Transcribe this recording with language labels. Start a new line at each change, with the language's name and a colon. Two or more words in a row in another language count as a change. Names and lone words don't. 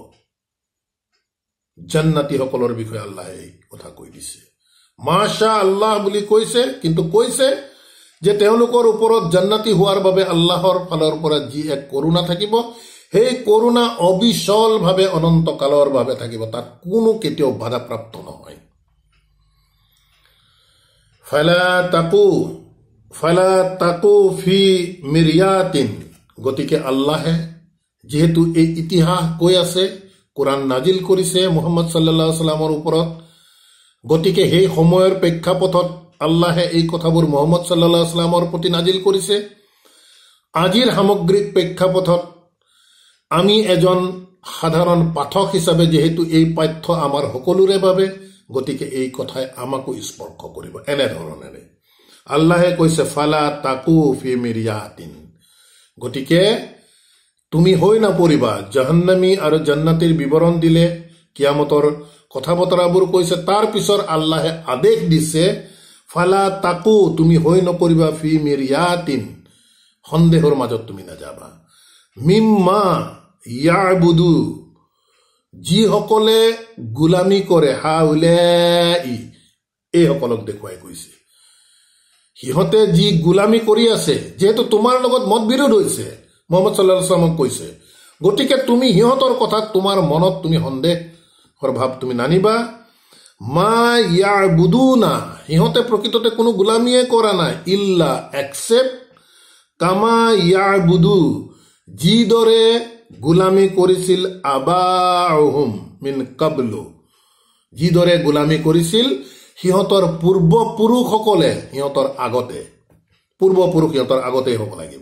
Assamese: জান্নাতীসকলৰ বিষয়ে আল্লাহে এই কথা কৈ দিছে।
Arabic: ما شاء الله
Assamese: বুলি কৈছে, কিন্তু কৈছে যে তেওঁলোকৰ ওপৰত জান্নাতী হোৱাৰ বাবে আল্লাহৰ ফালৰ পৰা যি এক করুণা থাকিব, সেই করুণা অবিচলভাৱে অনন্ত কালৰ বাবে থাকিব, তাত কোনো কেতিয়াও বাধাপ্ৰাপ্ত নহয়।
Arabic: فلا تك في مرية,
Assamese: গতিকে আল্লাহে যেহেতু এই ইতিহাস কৈ আছে, কোরআন নাজিল কৰিছে মুহাম্মদ
Arabic: صلى الله عليه وسلم
Assamese: ওপৰত, গতিকে সেই সময়ৰ প্ৰেক্ষাপটত আল্লাহে এই কথাবোৰ মুহাম্মদ
Arabic: صلى الله عليه وسلم
Assamese: প্ৰতি নাজিল কৰিছে। আজিৰ সামগ্ৰিক প্ৰেক্ষাপটত আমি এজন সাধাৰণ পাঠক হিচাপে যেহেতু এই পাঠ্য আমাৰ সকলোৰে বাবে, গতিকে এই কথাই আমাকো স্পৰ্শ কৰিব। এনেধৰণেৰে আল্লাহে কৈছে
Arabic: فلا تك في مرية,
Assamese: গতিকে তুমি হৈ নপৰিবা। জাহান্নামী আৰু জান্নাতীৰ বিৱৰণ দিলে, কিয়ামতৰ কথা বতৰাবোৰ কৈছে। তাৰ পিছত আল্লাহে আদেশ দিছে,
Arabic: فلا تك,
Assamese: তুমি হৈ নপৰিবা
Arabic: في مرية,
Assamese: সন্দেহৰ মাজত তুমি নাযাবা।
Arabic: مما يعبد,
Assamese: যিসকলে গোলামী কৰে, হাউলাই, এইসকলক দেখুৱাই কৈছে। সিহঁতে যি গোলামী কৰি আছে, যিহেতু তোমাৰ লগত মত বিৰোধ হৈছে, মুহাম্মদ
Arabic: صلى الله عليه وسلم
Assamese: কৈছে, গতিকে তুমি সিহঁতৰ কথাত তোমাৰ মনত তুমি সন্দেহৰ ভাৱ তুমি নানিবা।
Arabic: ما يعبدون,
Assamese: সিহঁতে প্ৰকৃততে কোনো গোলামীয়ে কৰা নাই, ইল্লা এক্সেপ্ট
Arabic: كما يعبد,
Assamese: যিদৰে গোলামী কৰিছিল
Arabic: آباؤهم من قبل,
Assamese: যিদৰে গোলামী কৰিছিল সিহঁতৰ পূৰ্বপুৰুষসকলে সিহঁতৰ আগতে, পূৰ্বপুৰুষ সিহঁতৰ আগতেই হ'ব লাগিব।